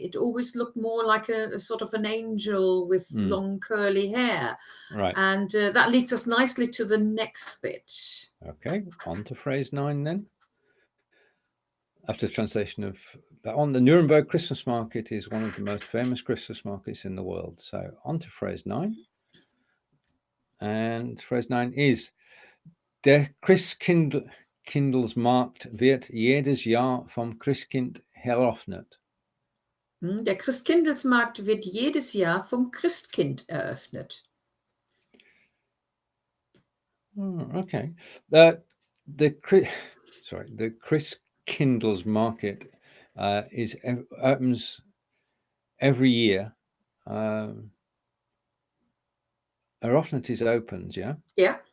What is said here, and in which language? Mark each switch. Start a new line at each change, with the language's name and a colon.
English: It always looked more like a sort of an angel with long curly hair. Right. And that leads us nicely to the next bit. Okay, on to phrase 9 then. After the translation of that one, the Nuremberg Christmas market is one of the most famous Christmas markets in the world. So on to phrase 9. And phrase 9 is:
German: Der Christkindlesmarkt wird jedes Jahr vom Christkind eröffnet. Der Christkindlesmarkt wird jedes Jahr vom Christkind eröffnet.
English: Okay. The Christkindlesmarkt opens every year. Eröffnet is opens, yeah? Yeah.